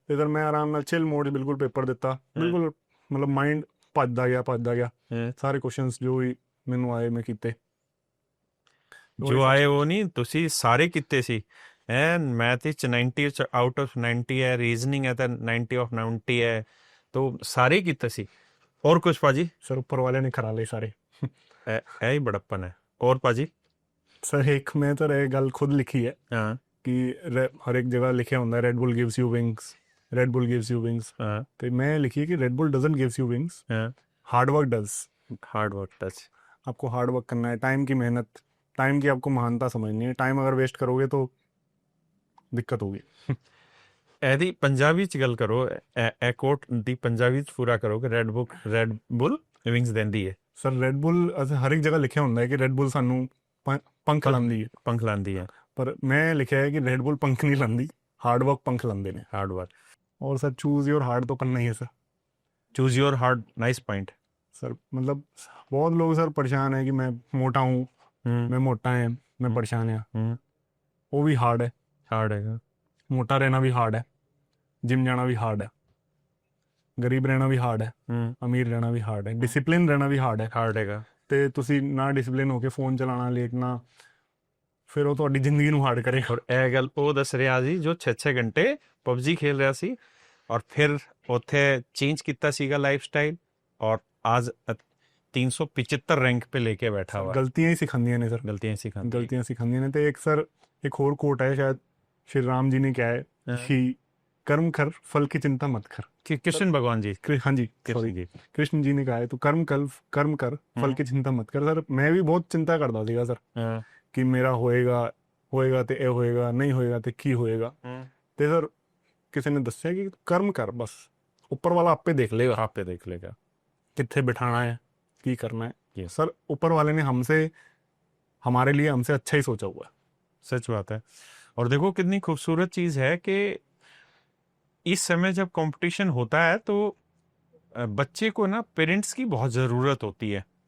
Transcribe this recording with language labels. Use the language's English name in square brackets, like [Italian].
[Punjabi] ਤੇ ਸਰ ਮੈਂ ਆਰਾਮ ਨਾਲ ਚਿਲ ਮੋਡ 'ਚ ਬਿਲਕੁਲ ਪੇਪਰ ਦਿੱਤਾ, ਬਿਲਕੁਲ ਮਤਲਬ ਮਾਈਂਡ ਭੱਜਦਾ ਗਿਆ। ਹਾਂ। ਸਾਰੇ ਕੁਐਸਚਨਸ ਜੋ ਵੀ ਮੈਨੂੰ ਆਏ ਮੈਂ ਕੀਤੇ। ਜੋ ਆਏ ਉਹ ਨਹੀਂ, ਤੁਸੀਂ ਸਾਰੇ ਕੀਤੇ ਸੀ। ਐਨ ਮੈਥ ਵਿੱਚ 90 ਆਊਟ ਆਫ 90 ਹੈ, ਰੀਜ਼ਨਿੰਗ ਹੈ ਤਾਂ 90 ਆਫ 90 ਹੈ, [Hindi] तो सारे ही [Punjabi] ਕੀਤੇ ਸੀ। [Hindi] और कुछ पाजी? सर ऊपर वाले ने करा ले सारे। है ही बड़प्पन है। और पाजी? सर एक मैं तो ये गल खुद लिखी है हाँ कि हर एक जगह लिखे होता है [English] Red Bull gives you wings, Red Bull gives you wings. [Hindi] हाँ तो मैं लिखी है कि [English] Red Bull doesn't gives you wings, [Hindi] हाँ, [English] Hard work does. Hard work touch. [Hindi] आपको हार्ड वर्क करना है, टाइम की मेहनत, टाइम की आपको महानता समझनी है। टाइम अगर वेस्ट करोगे तो दिक्कत होगी। [Punjabi] ਇਹਦੀ ਪੰਜਾਬੀ ਚ ਗੱਲ ਕਰੋ, ਇਹ ਕੋਟ ਦੀ ਪੰਜਾਬੀ ਚ ਪੂਰਾ ਕਰੋ ਕਿ ਰੈਡ ਬੁਲ ਵਿੰਗਸ ਦਿੰਦੀ ਹੈ। [Hindi] सर रेड बुल हर एक जगह लिखे होता है कि रेड बुल सानू पंख लांदी है, पंख लांदी है, पर मैं लिखा है कि रेड बुल पंख नहीं लांदी, हार्ड वर्क पंख लांदे ने। Hard work. और सर [English] choose your hard [Hindi] तो करना ही है sir. [English] Choose your hard, nice point. [Hindi] Sir मतलब बहुत लोग सर परेशान है कि मैं मोटा हूँ, मैं मोटा है, मैं परेशान है। वो भी हार्ड है, हार्ड है। मोटा रहना भी हार्ड है, जिम जाना भी हार्ड है, गरीब रहना भी हार्ड है, अमीर रहना भी हार्ड है, डिसिप्लिन रहना भी हार्ड है। हार्ड हैगा। [Punjabi] ਤੇ ਤੁਸੀਂ ਨਾ ਡਿਸਪਲਿਨ ਹੋ ਕੇ ਫੋਨ ਚਲਾਉਣਾ, ਲੇਟਣਾ, ਫਿਰ ਉਹ ਤੁਹਾਡੀ ਜ਼ਿੰਦਗੀ ਨੂੰ ਹਾਰਡ ਕਰੇਗਾ। ਔਰ ਇਹ ਗੱਲ ਉਹ ਦੱਸ ਰਿਹਾ ਸੀ ਜੋ 6-6 ਘੰਟੇ ਪਬਜੀ ਖੇਲ ਰਿਹਾ ਸੀ ਔਰ ਫਿਰ ਉੱਥੇ ਚੇਂਜ ਕੀਤਾ ਸੀਗਾ ਲਾਈਫ ਸਟਾਈਲ ਔਰ [Hindi] आज 375 रैंक पे लेके बैठा हुआ। [Punjabi] ਗਲਤੀਆਂ ਹੀ ਸਿਖਾਉਂਦੀਆਂ ਨੇ ਸਰ, [Hindi] गलतियां सिखाती [Punjabi] ਨੇ। ਤੇ ਇੱਕ ਸਰ ਇੱਕ ਹੋਰ ਕੋਟ ਹੈ, [Hindi] ਸ਼ਾयद श्री राम जी ने क्या है कि कर्म कर फल की चिंता मत कर। कि कृष्ण भगवान जी, हाँ जी कृष्ण सॉरी, जी। कृष्ण जी ने कहा है तो कर्म कर फल की चिंता मत कर। सर मैं भी बहुत चिंता करता [Punjabi] ਸੀਗਾ ਸਰ ਕਿ ਮੇਰਾ ਹੋਏਗਾ ਤੇ ਇਹ ਹੋਏਗਾ, ਨਹੀਂ ਹੋਏਗਾ ਤੇ ਕੀ ਹੋਏਗਾ। ਤੇ ਸਰ ਕਿਸੇ ਨੇ ਦੱਸਿਆ ਕਿ [Hindi] कर्म कर, बस ऊपर वाला आपे देख लेगा कितने बिठाना है, की करना है। सर ऊपर वाले ने हमारे लिए हमसे अच्छा ही सोचा हुआ है। सच बात है। और देखो कितनी खूबसूरत चीज है कि इस समय जब कंपटीशन होता है तो बच्चे को ना पेरेंट्स की बहुत ज़रूरत होती है।